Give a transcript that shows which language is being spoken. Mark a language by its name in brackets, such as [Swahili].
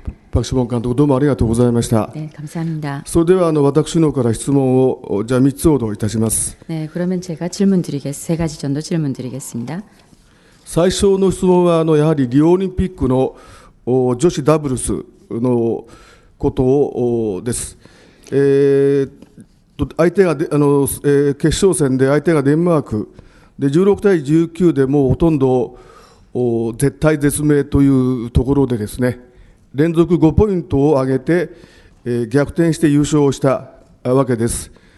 [Japanese] パク・シボン監督どうもありがとうございました。 [Korean] 감사합니다. [Japanese] それでは私のから質問をじゃあ3つほどいたします。 [Korean] 네, 그러면 제가 세 가지 정도 질문 드리겠습니다. [Japanese] 最初の質問はやはりリオオリンピックの女子ダブルスのことです。相手が決勝戦で相手がデンマークで16対19でもうほとんど絶対絶命というところでですね、連続5ポイントを上げて逆転して優勝したわけです。